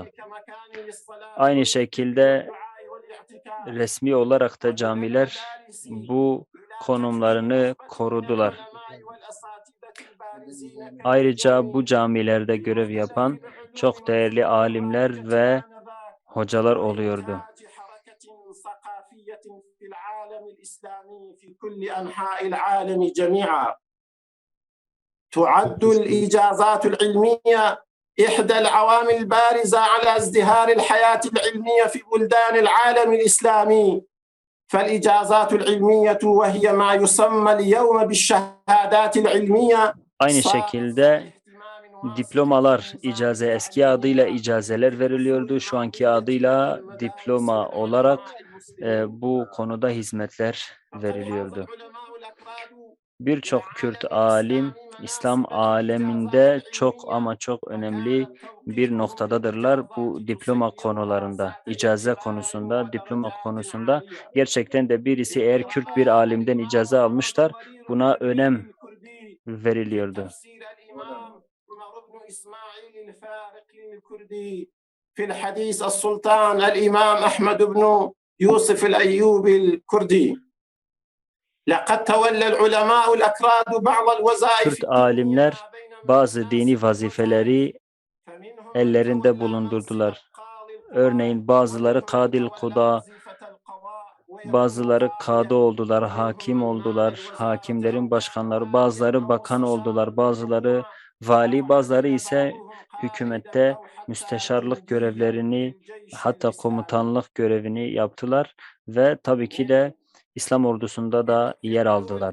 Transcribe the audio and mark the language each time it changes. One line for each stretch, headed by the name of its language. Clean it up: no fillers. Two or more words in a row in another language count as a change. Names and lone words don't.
Turkish: Aynı şekilde resmi olarak da camiler bu konumlarını korudular. Ayrıca bu camilerde görev yapan çok değerli alimler ve hocalar oluyordu.
Arabic: تعد الإجازات العلمية إحدى العوامل البارزة على ازدهار الحياة العلمية في بلدان العالم الإسلامي فالإجازات العلمية وهي ما يسمى اليوم بالشهادات العلمية.
Turkish: Aynı şekilde diplomalar, eski adıyla icazeler veriliyordu. Şu anki adıyla diploma olarak bu konuda hizmetler veriliyordu. Birçok Kürt alim İslam aleminde çok ama çok önemli bir noktadadırlar bu diploma konularında, icaze konusunda, diploma konusunda. Gerçekten de birisi eğer Kürt bir alimden icaze almışlar, buna önem veriliyordu.
Arabic: في الحديث السلطان الإمام أحمد بن يوسف الأيوبي الكردي لقد تولى العلماء الأكراد بعض الوظائف.
Turkish: Kürt alimler bazı dini vazifeleri ellerinde bulundurdular. Örneğin bazıları
Arabic: قاضي القضاة,
Turkish: bazıları kadı oldular, hakim oldular, hakimlerin başkanları, bazıları bakan oldular, bazıları vali, bazıları ise hükümette müsteşarlık görevlerini, hatta komutanlık görevini yaptılar ve tabii ki de İslam ordusunda da yer aldılar.